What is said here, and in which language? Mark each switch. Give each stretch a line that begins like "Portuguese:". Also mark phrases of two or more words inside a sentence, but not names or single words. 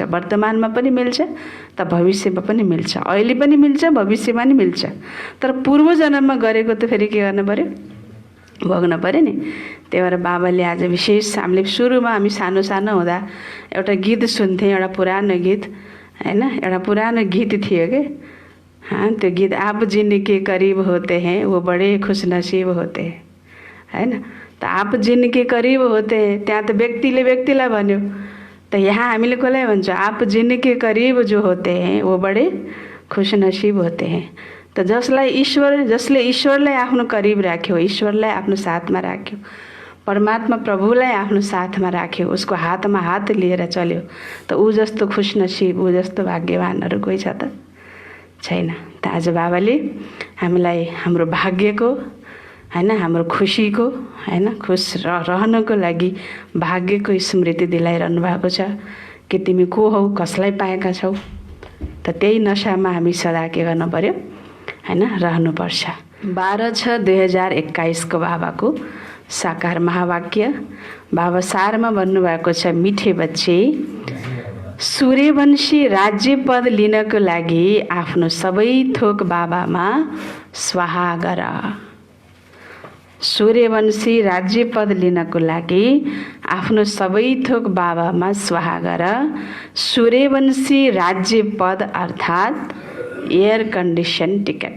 Nepali: वर्तमानमा पनि मिल्छ, त भविष्यमा पनि मिल्छ। अहिले पनि मिल्छ, भविष्यमा पनि मिल्छ। तर पूर्व जन्ममा गरेको त फेरि के गर्नु पर्यो? भोग्न पर्यो नि। त्यही भएर बाबाले आज विशेष हामीले सुरुमा हामी सानो सानो हुँदा एउटा गीत सुन्थ्यौँ, एउटा पुरानो गीत, हैन? एउटा पुरानो गीत थियो के, त्यो गीत,
Hindi: आप जिनके करीब होते हैं वो बड़े खुश नसीब होते हैं,
Nepali: हैन? त
Hindi: आप जिनके करीब होते हैं,
Nepali: त्यहाँ त व्यक्तिले व्यक्तिलाई भन्यो। त यहाँ हामीले कसलाई भन्छौँ?
Hindi: आप जिनके करीब जो होते हैं वो बड़े खुश नसीब होते हैं।
Nepali: त जसले ईश्वरलाई आफ्नो करीब राख्यो, ईश्वरलाई आफ्नो साथमा राख्यो, परमात्मा प्रभुलाई आफ्नो साथमा राख्यो, उसको हातमा हात लिएर चल्यो, त ऊ जस्तो खुश नसीब, ऊ जस्तो भाग्यवानहरू कोही छ त? छैन। त आज बाबाले हामीलाई हाम्रो भाग्यको, हैन, हाम्रो खुसीको, हैन, खुश रहनको लागि भाग्यको स्मृति दिलाइरहनु भएको छ कि तिमी को हौ, कसलाई पाएका छौ। त त्यही नशामा हामी सदा के गर्नु पर्यो, हैन, रहनुपर्छ। 12/6/2021 को बाबाको साकार महावाक्य। बाबा सारमा भन्नुभएको छ,
Hindi: मिठे बच्चे
Nepali: सूर्यवंशी राज्य पद लिनको लागि आफ्नो सबै थोक बाबामा स्वाहा गर। सूर्यवंशी राज्य पद लिनको लागि आफ्नो सबै थोक बाबामा स्वाहा गर। सूर्यवंशी राज्य पद अर्थात्
English: air condition ticket.